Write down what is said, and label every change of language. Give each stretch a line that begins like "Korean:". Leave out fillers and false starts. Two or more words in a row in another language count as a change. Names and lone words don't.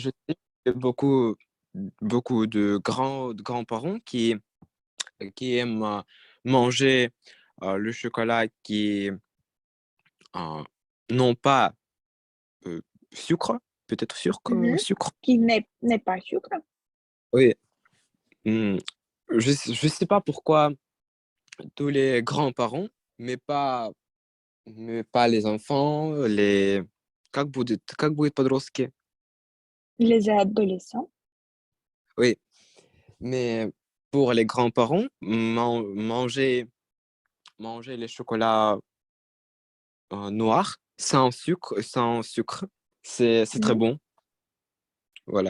French: je sais que beaucoup de grands-parents qui aiment manger le chocolat qui euh, n'ont pas euh, sucre, peut-être Mhm. sucre. Qui n'est pas sucre. Oui. Hmm. Je sais pas pourquoi tous les grands-parents, mais pas les enfants,
Russian: как будет подростки?
French: Les adolescents. Oui, mais pour les grands-parents, manger les chocolats noirs sans sucre, c'est très Mhm. bon. Voilà.